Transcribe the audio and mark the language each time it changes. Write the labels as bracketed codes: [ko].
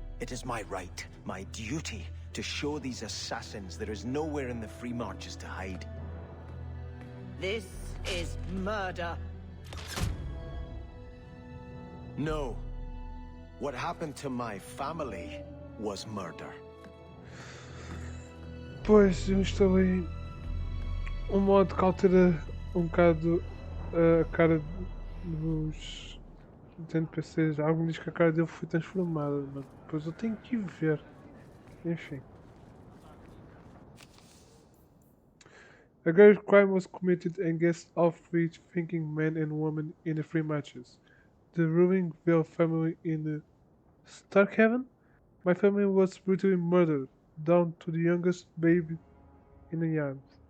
[en] It is my right, my duty, to show these assassins there is nowhere in the Free Marches to hide. This is murder. No. What happened to my family was murder. [pt] Pois, eu instalei um modo que altera um bocado a cara dos NPCs. Algo diz que a cara dele foi transformada, mas depois eu tenho que ver. Enfim. [en] A grave crime was committed against all free-thinking men and women in the Free Matches. The ruling Vale family in the Starkhaven? My family was brutally murdered, down to the youngest baby in the arms.